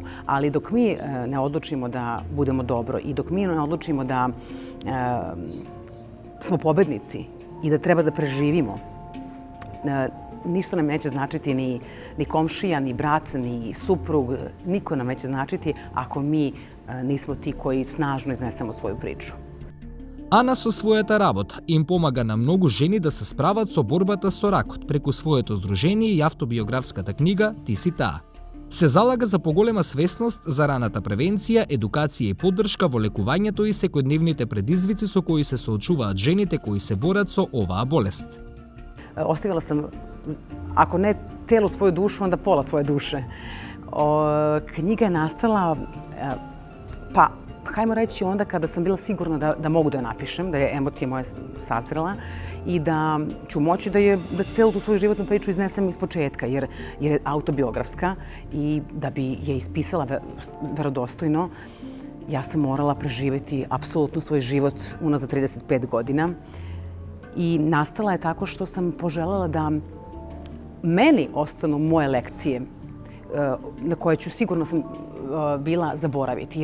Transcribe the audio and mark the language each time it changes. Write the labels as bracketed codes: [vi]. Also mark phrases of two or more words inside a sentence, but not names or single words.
[sr] Ali dok mi ne odlučimo da budemo dobro i dok mi ne odlučimo da smo pobednici i da treba da preživimo, ništa nam neće značiti ni komšija, ni brat, ni suprug. Niko nam neće značiti ako mi nismo ti koji snažno iznesemo svoju priču. [mk] Ана со својата работа им помага на многу жени да се справат со борбата со ракот преку своето здружение и автобиографската книга «Ти си таа». Се залага за поголема свесност за раната превенција, едукација и поддршка во лекувањето и секојдневните предизвици со кои се соочуваат жените кои се борат со оваа болест. [sr] Ostavila sam, ako ne celu svoju dušu, onda pola svoje duše. Knjiga je nastala, pa hajmo reći onda kada sam bila sigurna da mogu da je napišem, da je emocija moja sazrela i da ću moći da celu tu svoju životnu priču iznesem iz početka, jer je autobiografska i da bi je ispisala verodostojno, ja sam morala preživeti apsolutno svoj život unazad 35 godina i nastala je tako što sam poželjela da meni ostanu moje lekcije na koje ću sigurno sam bila zaboraviti.